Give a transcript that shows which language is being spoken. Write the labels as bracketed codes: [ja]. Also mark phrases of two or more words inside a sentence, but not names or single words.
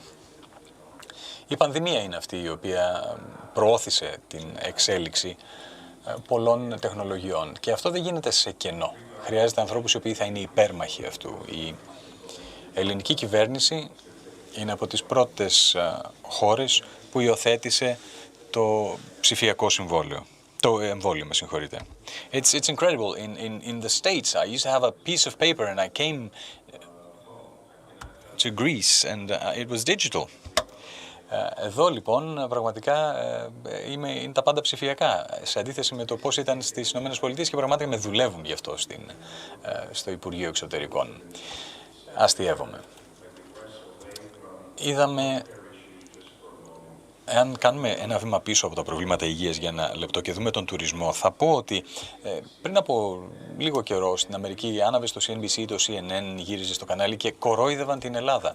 [el] Η πανδημία είναι αυτή η οποία προώθησε την εξέλιξη πολλών τεχνολογιών και αυτό δεν γίνεται σε κενό. Χρειάζεται ανθρώπους οι οποίοι θα είναι υπέρμαχοι αυτού. Η ελληνική κυβέρνηση είναι από τις πρώτες χώρες που υιοθέτησε το ψηφιακό συμβόλαιο. Το εμβόλιο, με συγχωρείτε. [en] It's incredible. In the States, I used to have a piece of paper and I came to Greece and it was digital. [el] Εδώ λοιπόν πραγματικά είναι τα πάντα ψηφιακά, σε αντίθεση με το πώς ήταν στις ΗΠΑ και πραγματικά με δουλεύουν γι' αυτό στο Υπουργείο Εξωτερικών. Αστειεύομαι. Είδαμε, εάν κάνουμε ένα βήμα πίσω από τα προβλήματα υγείας για ένα λεπτό και δούμε τον τουρισμό, θα πω ότι πριν από λίγο καιρό στην Αμερική άναβε στο CNBC, το CNN γύριζε στο κανάλι και κορόιδευαν την Ελλάδα.